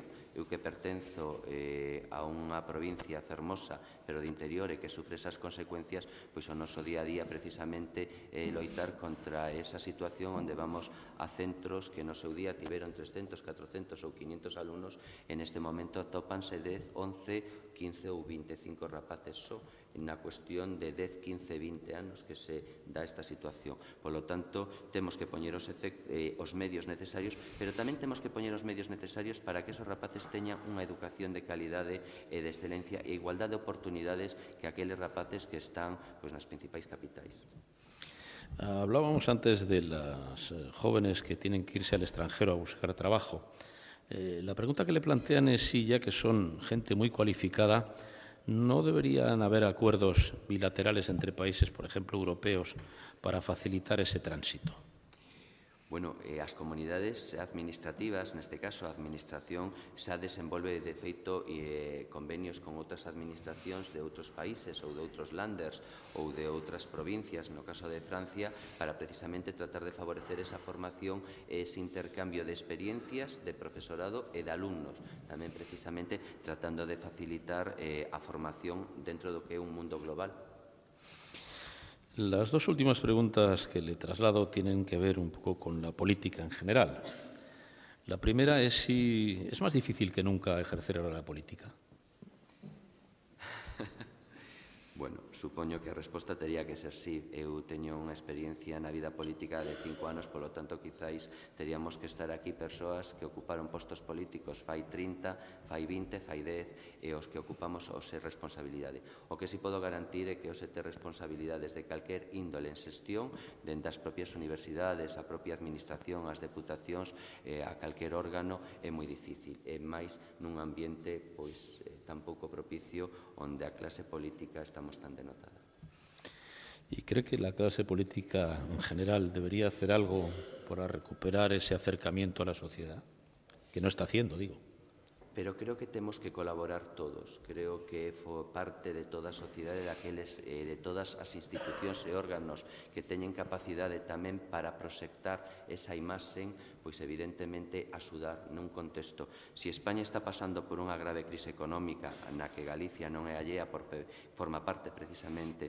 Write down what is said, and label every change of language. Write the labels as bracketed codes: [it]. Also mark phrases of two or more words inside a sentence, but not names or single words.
[gl] Eu que pertenzo a unha provincia fermosa pero de interior e que sufre esas consecuencias, pois o noso día a día precisamente é loitar contra esa situación onde vamos a centros que no seu día tiveron 300, 400 ou 500 alumnos e neste momento atópanse 10, 11, 15 ou 25 rapaces só na cuestión de 10, 15, 20 anos que se dá esta situación. [es] Por lo tanto, [gl] temos que poñer os medios necesarios, pero tamén temos que poñer os medios necesarios para que esos rapaces teñan unha educación de calidade e de excelencia e igualdade de oportunidades que aqueles rapaces que están nas principais capitais. [es] Hablábamos antes de las jóvenes que tienen que irse al extranjero a buscar trabajo. La pregunta que le plantean es si, ya que son gente muy cualificada, ¿no deberían haber acuerdos bilaterales entre países, por ejemplo, europeos, para facilitar ese tránsito? [gl] Bueno, as comunidades administrativas, neste caso a administración, xa desenvolve de feito convenios con outras administracións de outros países ou de outros landers ou de outras provincias, no caso de Francia, para precisamente tratar de favorecer esa formación e ese intercambio de experiencias de profesorado e de alumnos, tamén precisamente tratando de facilitar a formación dentro do que é un mundo global. [es] Las dos últimas preguntas que le traslado tienen que ver un poco con la política en general. La primera es si es más difícil que nunca ejercer ahora la política. [gl] Bueno, supoño que a resposta tería que ser sí. Eu teño unha experiencia na vida política de 5 anos, polo tanto, quizáis teríamos que estar aquí persoas que ocuparon postos políticos fai 30, fai 20, fai 10, e os que ocupamos os ser responsabilidade. O que si podo garantir é que os ter responsabilidades de calquer índole en xestión, dentro das propias universidades, a propia administración, as deputacións, a calquer órgano, é moi difícil. É máis nun ambiente pois tan pouco propicio onde a clase política estamos tan denotada. [es] ¿Y cree que la clase política en general debería hacer algo para recuperar ese acercamiento a la sociedad? Que no está haciendo, digo. [gl] Pero creo que temos que colaborar todos. Creo que foi parte de toda a sociedade, de todas as institucións e órganos que teñen capacidade tamén para proxectar esa imaxe, pois evidentemente axudar nun contexto. Si España está pasando por unha grave crise económica na que Galicia non é allea porque forma parte precisamente